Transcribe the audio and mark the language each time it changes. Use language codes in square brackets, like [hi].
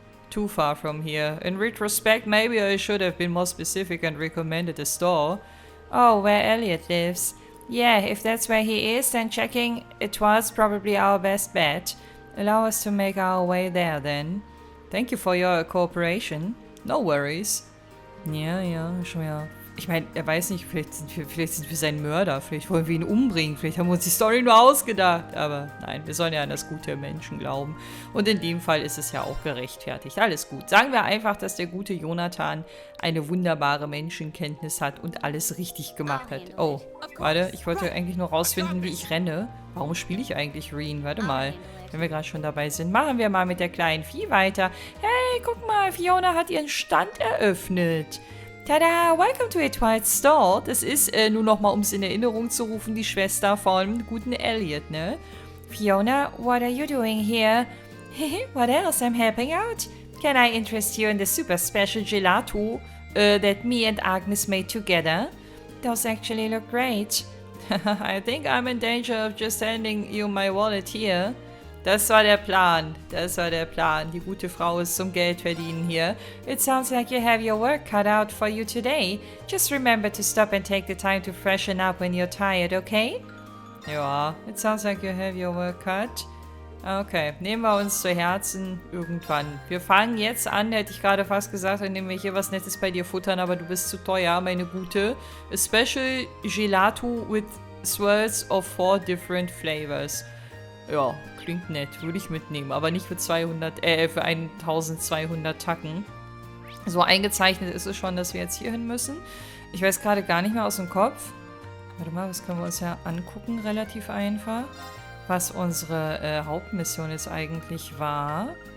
[en] Too far from here. In retrospect, maybe I should have been more specific and recommended a store. Oh, where Elliot lives. Yeah, if that's where he is, then checking it was probably our best bet. Allow us to make our way there then. Thank you for your cooperation. No worries. [de] Ja, schon ja. Ich meine, er weiß nicht, vielleicht sind wir sein Mörder, vielleicht wollen wir ihn umbringen, vielleicht haben wir uns die Story nur ausgedacht. Aber nein, wir sollen ja an das gute Menschen glauben. Und in dem Fall ist es ja auch gerechtfertigt. Alles gut. Sagen wir einfach, dass der gute Jonathan eine wunderbare Menschenkenntnis hat und alles richtig gemacht hat. Oh, warte, ich wollte eigentlich nur rausfinden, wie ich renne. Warum spiele ich eigentlich Reen? Warte mal. Wenn wir gerade schon dabei sind, machen wir mal mit der kleinen Vieh weiter. Hey, guck mal, Fiona hat ihren Stand eröffnet. Tada, [en] welcome to a Twilight Store. [de] Das ist, nur nochmal, um es in Erinnerung zu rufen, die Schwester von guten Elliot, ne? [en] Fiona, what are you doing here? What else? I'm helping out. Can I interest you in the super special gelato that me and Agnes made together? Those actually look great. I think I'm in danger of just handing you my wallet here. [de] Das war der Plan. Die gute Frau ist zum Geldverdienen hier. [en] It sounds like you have your work cut out for you today. Just remember to stop and take the time to freshen up when you're tired, okay? Ja, it sounds like you have your work cut. [de] Okay, nehmen wir uns zu Herzen irgendwann. Wir fangen jetzt an, hätte ich gerade fast gesagt, indem wir hier was Nettes bei dir futtern, aber du bist zu teuer, meine Gute. [en] A special gelato with swirls of 4 different flavors. [de] Ja, klingt nett, würde ich mitnehmen, aber nicht für 1200 Tacken. So eingezeichnet ist es schon, dass wir jetzt hier hin müssen. Ich weiß gerade gar nicht mehr aus dem Kopf. Warte mal, das können wir uns ja angucken, relativ einfach. Was unsere Hauptmission jetzt eigentlich war.